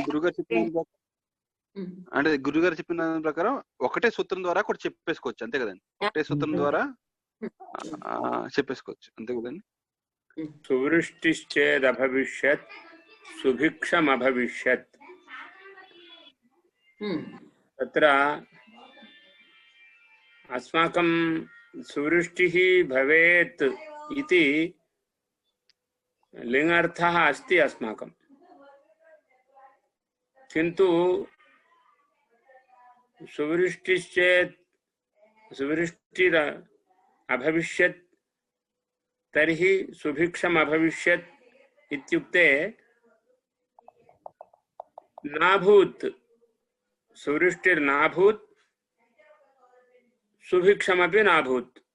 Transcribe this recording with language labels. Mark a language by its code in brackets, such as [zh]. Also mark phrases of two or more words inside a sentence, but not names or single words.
[te] అంటే గురుగారు చెప్పిన ప్రకారం ఒకటే సూత్రం ద్వారా కూడా చెప్పేసుకోవచ్చు అంతే కదండి? ఒకటే సూత్రం ద్వారా చెప్పేసుకోవచ్చు అంతే కదండి? [sa] సువృష్టిశ్చేదభవిష్యత్ సుభిక్షమభవిష్యత్. తత్ర అస్మాకం సువృష్టిః భవేత్ इति लिंगार्थः अस्ति अस्माकं, किन्तु सुवृष्टिश्चेत् सुवृष्टिर अभविष्यत् तर्हि सुभिक्षम अभविष्यत् इत्युक्ते नाभूत्, सुवृष्टिर्नाभूत् सुभिक्षमपि नाभूत्.